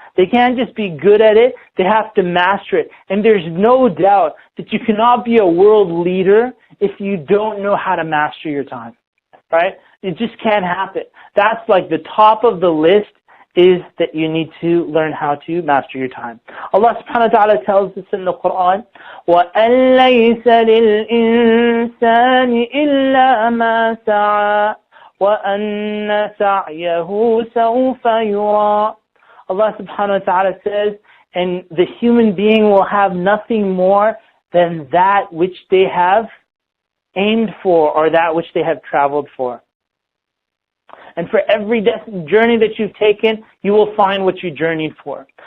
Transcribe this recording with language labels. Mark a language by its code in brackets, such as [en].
[en] They can't just be good at it, they have to master it. And there's no doubt that you cannot be a world leader if you don't know how to master your time, right? It just can't happen. That's like the top of the list, is that you need to learn how to master your time. Allah subhanahu wa ta'ala tells us in the Quran, [ar] وَأَن لَيْسَ لِلْإِنسَانِ إِلَّا مَا سَعَى وَأَنَّ سَعْيَهُ سَوْفَ يُرَى. [en] Allah subhanahu wa ta'ala says, and the human being will have nothing more than that which they have aimed for, or that which they have traveled for. And for every journey that you've taken, you will find what you journeyed for.